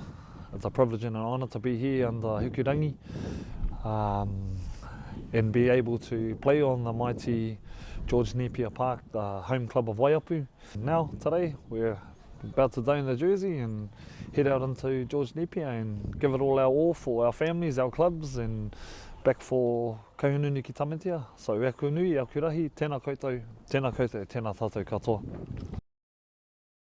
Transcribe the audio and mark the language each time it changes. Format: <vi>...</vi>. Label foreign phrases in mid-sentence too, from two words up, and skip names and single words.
<en>It's a privilege and an honour to be here under Hukurangi, and be able to play on the mighty George Nepia Park, the home club of Waiapu. Now, today, we're about to don the jersey and head out into George Nepia and give it all our all for our families, our clubs, and back for Kahununu ki Tamatea.</en> <mi>So, e aku nui, e aku rahi, tēnā koutou, tēnā tātou katoa.</mi>